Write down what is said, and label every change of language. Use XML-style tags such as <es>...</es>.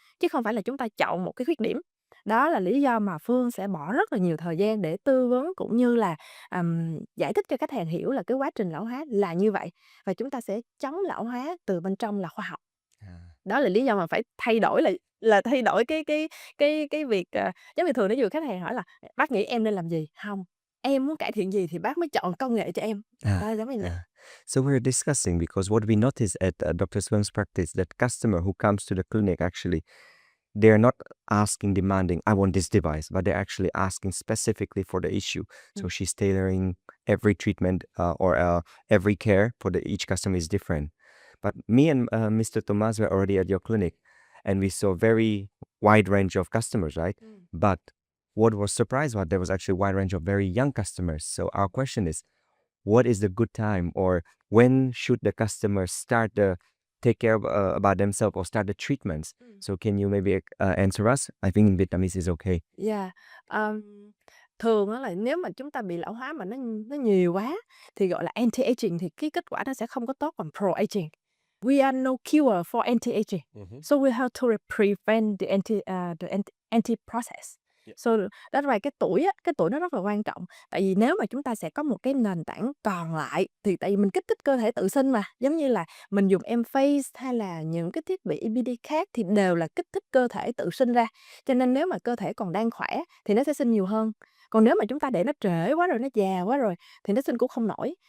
<vi>chứ không phải là chúng ta chọn một cái khuyết điểm. Đó là lý do mà Phương sẽ bỏ rất là nhiều thời gian để tư vấn cũng như là giải thích cho khách hàng hiểu là cái quá trình lão hóa là như vậy và chúng ta sẽ chống lão hóa từ bên trong là khoa học. Đó là lý do mà phải thay đổi là thay đổi cái việc, giống như thường ví dụ khách hàng hỏi là "Bác nghĩ em nên làm gì?" "Hông, em muốn cải thiện gì thì bác mới chọn công nghệ cho em." Đó, giống như vậy.</vi> <en>So we're discussing because what we notice at Dr. Swim's practice that customer who comes to the clinic actually they're not asking demanding I want this device, but they're actually asking specifically for the issue. So she's tailoring every treatment every care for each customer is different. But me and Mr. Tomas were already at your clinic, and we saw very wide range of customers, right? But what was surprised was there was actually a wide range of very young customers. So our question is, what is the good time, or when should the customers start the take care about themselves or start the treatments? So can you maybe answer us? I think in Vietnamese is okay.</en> <vi>Yeah, thường á là nếu mà chúng ta bị lão hóa mà nó nhiều quá thì gọi là anti-aging thì cái kết quả nó sẽ không có tốt bằng pro-aging.</vi> <en>We are no cure for anti-aging, so we have to prevent the anti process. So that's why</en> <vi>cái tuổi nó rất là quan trọng. Tại vì nếu mà chúng ta sẽ có một cái nền tảng còn lại thì tại vì mình kích thích cơ thể tự sinh mà, giống như là mình dùng EMFACE hay là những cái thiết bị EBD khác thì đều là kích thích cơ thể tự sinh ra. Cho nên nếu mà cơ thể còn đang khỏe thì nó sẽ sinh nhiều hơn. Còn nếu mà chúng ta để nó trễ quá rồi, nó già quá rồi thì nó sinh cũng không nổi.</vi>